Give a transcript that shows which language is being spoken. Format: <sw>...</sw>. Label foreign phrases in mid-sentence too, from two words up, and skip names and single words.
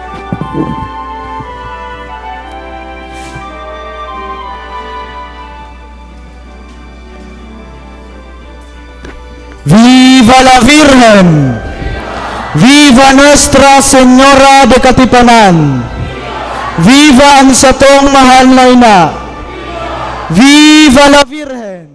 <es>Viva la Virgen! Viva Nuestra Senora de Katipunan!</es> <bik>Viva ang satong mahal na ina!</bik> <es>Viva la Virgen!</es>